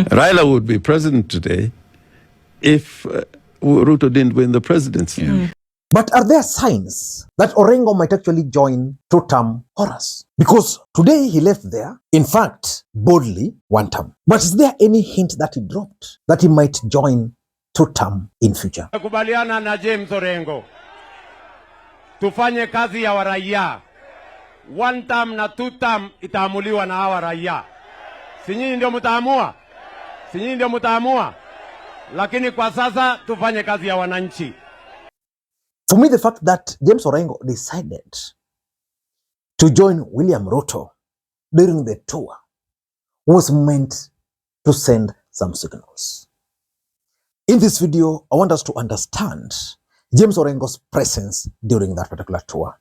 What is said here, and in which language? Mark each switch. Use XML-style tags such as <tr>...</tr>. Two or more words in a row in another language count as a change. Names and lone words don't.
<en>Raila would be president today if Ruto didn't win the presidency. But are there signs that Orengo might actually join two-term chorus? Because today he left there, in fact, boldly, one term. But is there any hint that he dropped that he might join two-term in future?</en> <sw>Nakubaliana na James Orengo. Tufanye kazi ya waraia.</sw> <en>One term</en> <sw>na</sw> <en>two term</en> <sw>itaamuliwa na hawa raia. Si nyinyi ndio mtaamua? Si nyinyi ndio mtaamua? Lakini kwa sasa tufanye kazi ya wananchi.</sw> <en>For me, the fact that James Orengo decided to join William Ruto during the tour was meant to send some signals. In this video, I want us to understand James Orengo's presence during that particular tour.</en>